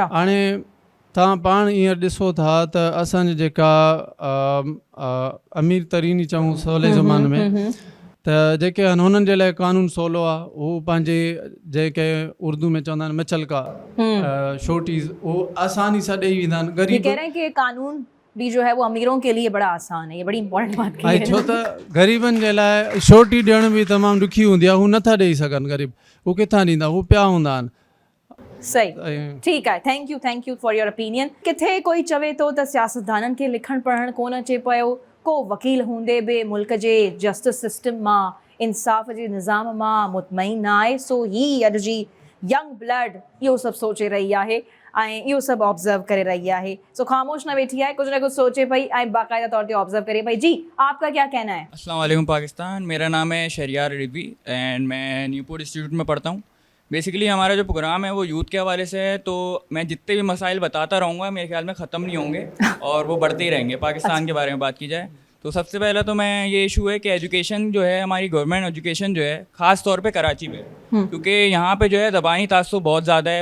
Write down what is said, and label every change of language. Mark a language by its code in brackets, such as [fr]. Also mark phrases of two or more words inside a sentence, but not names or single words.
[sd] हाणे तव्हां पाण हींअर ॾिसो था त असांजे जेका अमीर तरीन ई चऊं सवले ज़माने में, त जेके आहिनि हुननि जे लाइ कानून सवलो आहे। हू पंहिंजे जेके उर्दू में चवंदा आहिनि मचलका शोटीज़, उहो आसानी सां ॾेई वेंदा आहिनि। [ur] یہ کہہ رہے ہیں کہ قانون بھی جو ہے وہ امیروں کے لیے بڑا آسان ہے، یہ بڑی امپورٹنٹ بات کی ہے. [sd] छो त ग़रीबनि जे लाइ शोटी ॾियण बि तमामु ॾुखी हूंदी आहे, हू नथा ॾेई सघनि ग़रीब, हू किथां ॾींदा, हू पिया हूंदा आहिनि। सही, ठीकु आहे, [en] thank you for your opinion. [sd] किथे कोई चवे थो त सियासतदाननि खे लिखणु पढ़णु कोन अचे पियो, को वकील हूंदे बि मुल्क जे जस्टिस सिस्टम मां, इंसाफ़ जे निज़ाम मां मुतमइन न आहे। सो ही अॼु जी [en] young blood [sd] इहो सभु सोचे रही आहे ऐं इहो सभु ऑब्ज़र्व करे रही आहे। सो ख़ामोश न वेठी आहे, [ur] کچھ نہ کچھ [sd] सोचे पई ऐं बाकायदा तौर ते ऑब्ज़र्व करे पई। जी, [ur] آپ کا کیا کہنا ہے? [ar] السلام علیکم [ur] پاکستان، میرا نام ہے شہریار رضوی اینڈ میں نیوپورٹ انسٹیٹیوٹ میں پڑھتا ہوں. بیسکلی ہمارا جو پروگرام ہے وہ یوتھ کے حوالے سے ہے، تو میں جتنے بھی مسائل بتاتا رہوں گا میرے خیال میں ختم نہیں ہوں گے اور وہ بڑھتے ہی رہیں گے. پاکستان کے بارے میں بات کی جائے تو سب سے پہلا تو میں یہ ایشو ہے کہ ایجوکیشن جو ہے ہماری [en] government education [ur] جو ہے خاص طور پہ کراچی میں، کیونکہ یہاں پہ جو ہے زبانی تعصب بہت زیادہ ہے.